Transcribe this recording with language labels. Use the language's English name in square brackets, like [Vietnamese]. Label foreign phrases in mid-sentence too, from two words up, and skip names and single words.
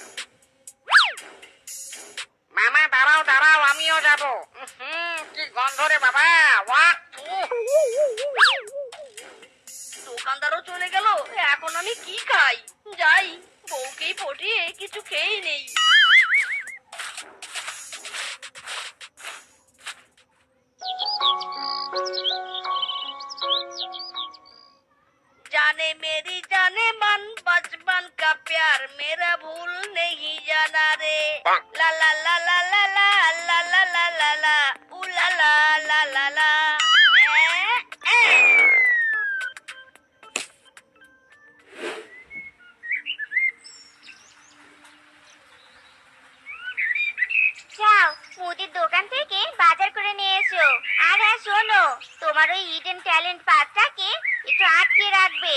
[Bangla] মামা দাঁড়াও দাঁড়াও, আমিও যাবো। কি গন্ধ রে বাবা, ওয়াক। দোকানদারও চলে গেল, এখন আমি কি খাই? যাই, বউকেই পটিয়ে কিছু খেয়ে নেই। [Hindi] जाने मेरी जाने मन बचपन का प्यार मेरा भूल नहीं जाना रे। ला ला ला ला ला ला ला ला ला ला ला ऊ ला ला ला ला ला। [Bangla] যাও, মুদির দোকান থেকে বাজার করে নিয়ে এসো। আর হ্যাঁ শোনো, তোমার ওই [English] hidden talent [Bangla] পাতটাকে একটু আটকে রাখবে।